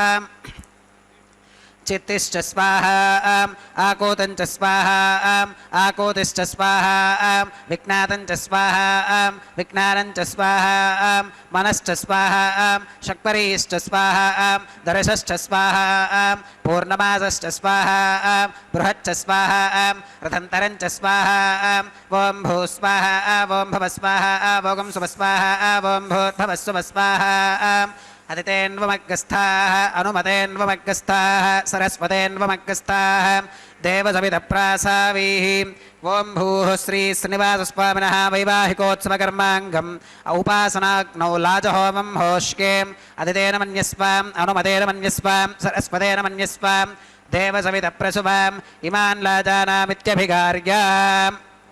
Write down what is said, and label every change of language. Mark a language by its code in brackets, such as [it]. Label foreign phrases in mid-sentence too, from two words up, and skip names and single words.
[sa] చిత్తిశ్చ స్వాహా ఆకోతం చ స్వాహా ఆకోతిశ్చ స్వాహా విజ్ఞాతం చ స్వాహా విజ్ఞానం చ స్వాహా మనశ్చ స్వాహా శక్వరీశ్చ స్వాహా దర్శశ్చ స్వాహా పూర్ణమాసశ్చ స్వాహా బృహచ్చ స్వాహా రథంతరం చ స్వాహా ఓం భూ స్వాహా ఓం భవ స్వాహా ఓం సువ స్వాహా ఓం భూర్భవ స్వ స్వాహా अदितेन्वमग्गस्थाः अनुमतेन्वमग्गस्थाः सरस्वतेन्वमग्गस्थाः देवसवितप्रासावीः ॐ भूः श्री श्रीनिवासस्वामिनः वैवाहिकोत्सवकर्माङ्गम् औपासनाग्नौ लाजहोमं होष्केम् अदितेन मन्यस्वाम् अनुमतेन मन्यस्वाम् सरस्वतेन मन्यस्वाम् देवसवितप्रसुवाम् इमान् लाजानामित्यभिगार्याम्